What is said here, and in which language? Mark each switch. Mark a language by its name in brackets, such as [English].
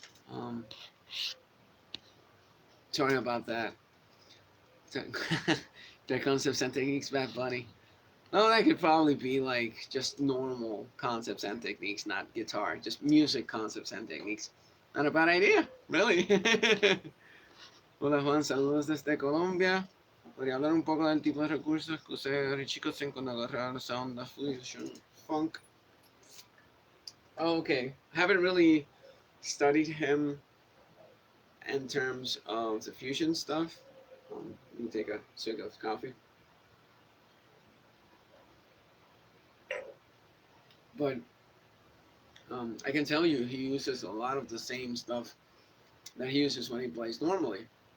[English] Um, Sorry about that. Their concepts and techniques, Bad Bunny. Oh, that could probably be like just normal concepts and techniques, not guitar, just music concepts and techniques. Not a bad idea, really. [Spanish] Hola Juan, saludos desde Colombia. Podría hablar un poco del tipo de recursos que usa Richie Kotzen cuando agarrar [English] sound of fusion funk. Oh, okay, I haven't really studied him in terms of the fusion stuff. Let me take a swig of coffee. But I can tell you, he uses a lot of the same stuff that he uses when he plays normally.